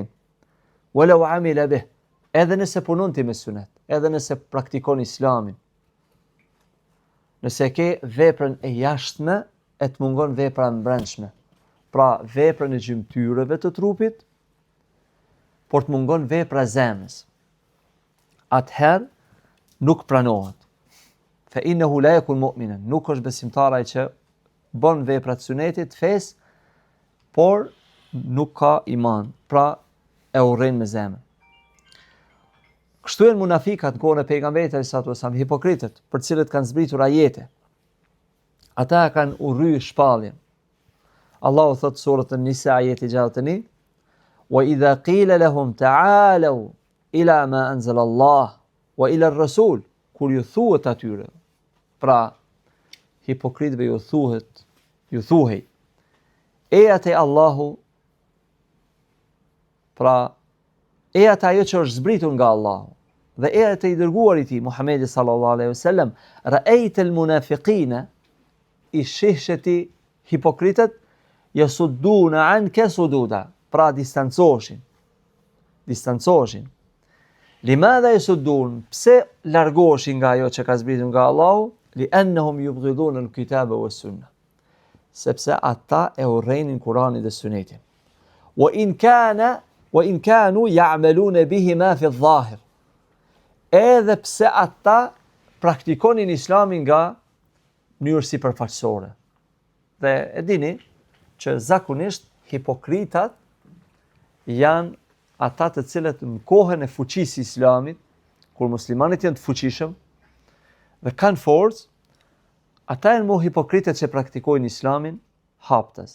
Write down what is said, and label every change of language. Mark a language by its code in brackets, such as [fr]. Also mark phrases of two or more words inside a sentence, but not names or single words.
[ar] ولو عمل به, [sq] edhe nëse punon ti me sunet, edhe nëse praktikon islamin. Nëse ke veprën e jashtme, e të mungon vepra e brendshme. Pra veprën e gjymtyreve të trupit, por të mungon vepra e zemrës. Atëherë nuk pranohet. [ar] فإنه لا يكون مؤمنا, [sq] nuk është besimtar ai që bën vepra të sunetit fes, por nuk ka iman, pra e urren me zemrën. Kështu janë munafikat në kohën e pejgamberit [ar] صلى الله عليه وسلم, [sq] hipokritët, për cilët kanë zbritur ajete. Ata kanë urryer shpalljen. Allahu thot surën An-Nisa ajeti 61, [ar] وإذا قيل لهم تعالوا إلى ما أنزل الله وإلى الرسول, [sq] kur ju thuhet atyre, pra hipokritëve ju thuhej ejat e Allahu, pra ejat ajo që është zbritur nga Allahu dhe ejat e i dërguarit i tij Muhamedi [ar] صلى الله عليه وسلم, رأيت المنافقين, [sq] i shihsheti hipokritët, [ar] يصدون عنك صدودا, [sq] pra distancoheshin. [ar] لماذا يصدون, [sq] pse largoheshin nga ajo që ka zbritur nga Allahu? [ar] لأنهم يبغضون الكتاب والسنة, [sq] sepse ata e urrejnin Kur'anin dhe Sunetin. [ar] وإن كانوا يعملون بهما في الظاهر, [sq] edhe pse ata praktikonin islamin nga mënyrë sipërfaqësore. Dhe e dini që zakonisht hipokritat janë ata të cilët në kohën e fuqisë islamit, kur muslimanët janë të fuqishëm dhe kanë forcë, ata janë më hipokritët që praktikojnë islamin haptas.